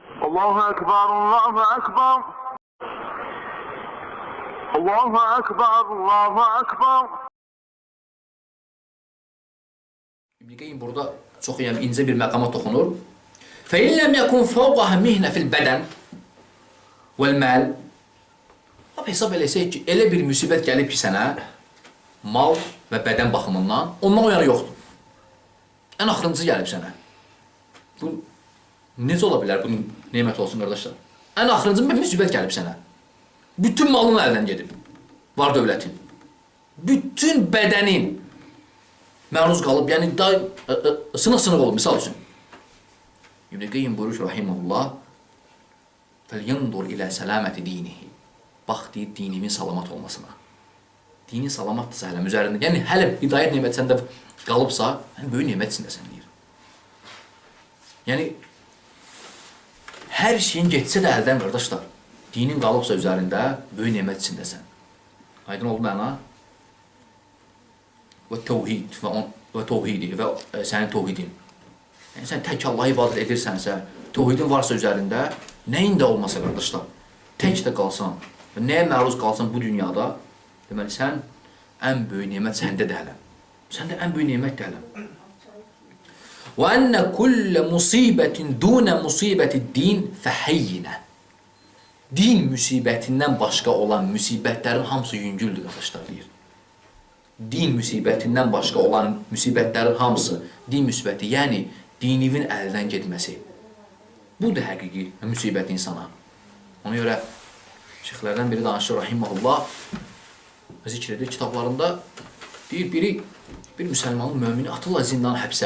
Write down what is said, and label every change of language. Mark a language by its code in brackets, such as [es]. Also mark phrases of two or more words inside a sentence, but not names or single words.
[ar] الله أكبر، الله أكبر. الله أكبر، الله أكبر. [az] İbn Qayyim burada çox incə bir məqama toxunur. [ar] فَاِنْ لَمْ يَكُنْ فَوْقَهَا مِهْنَ فِي الْبَدَنِ وَالْمَالِ. [az] Hesab eləsək ki, elə bir müsibət gəlib ki sənə, mal və bədən baxımından, ondan o yana yoxdur. Ən axırıncı gəlib sənə. Bu, necə ola bilər bu nemət olsun, qardaşlar? Ən axırıncı bir müsibət gəlib sənə. Bütün malın əldən gedib, var dövlətin. Bütün bədənin məruz qalıb, yəni sınıq-sınıq olub, misal üçün. İbn Qayyim buyurur ki, rahimehullah, [ar] فَلْيَنْظُرْ إِلَى سَلَامَةِ دِينِهِ. [az] Bax, deyir, dinimin salamat olmasına. Dinin salamatdırsa hələm üzərində, yəni hələ hidayət neməti səndə qalıbsa, böyük nemət içindəsən, deyir. Yəni, hər şeyin getsə də əldən, qardaşlar, dinin qalıbsa üzərində, böyük nemət içindəsən. Aydın oldu məna? Və təvhid və təvhidi və sənin təvhidin. Yəni, sən tək Allah'a ibadət edirsənsə, təvhidin varsa üzərində, nəyin də olmasa, qardaşlar, tək də qalsan və nəyə məruz qalsan bu dünyada, deməli, sən ən böyük nemət səndə də hələm. Səndə ən böyük nemət də hələm. [ar] وَأَنَّ كُلَّ مُصِيبَةٍ دُونَ مُصِيبَةِ الدِّينِ فَحَيِّنَ. [az] Din müsibətindən başqa olan müsibətlərin hamısı yüngüldür, qardaşlar, deyir. Din müsibətindən başqa olan müsibətlərin hamısı, din müsibəti, yəni dinivin əldən getməsi. Bu da həqiqi müsibət insana. Ona görə şeyxlərdən biri danışır, rahimehullah, zikr edir kitablarında, deyir, bir müsəlmanın mömini atırlar zindan həbsə.